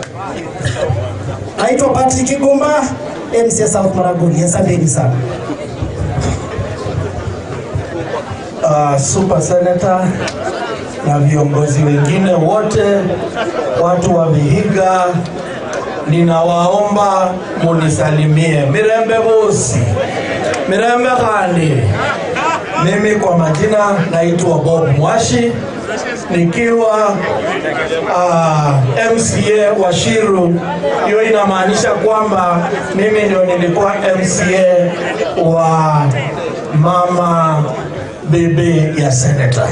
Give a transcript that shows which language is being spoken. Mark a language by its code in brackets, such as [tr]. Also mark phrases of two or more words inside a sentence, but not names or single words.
[sw] Naitwa Patrick Gumba, MCA South Maragoli. Asanteni sana. Super Senator na viongozi wengine wote, watu wa Vihiga, ninawaomba munisalimie. [luy] Mirembe bosi, mirembe kandi. [sw] Mimi kwa majina naitwa Bob Mwashi, nikiwa MCA wa Shiru. Hiyo inamaanisha kwamba mimi ndio nilikuwa MCA wa mama bibi ya seneta.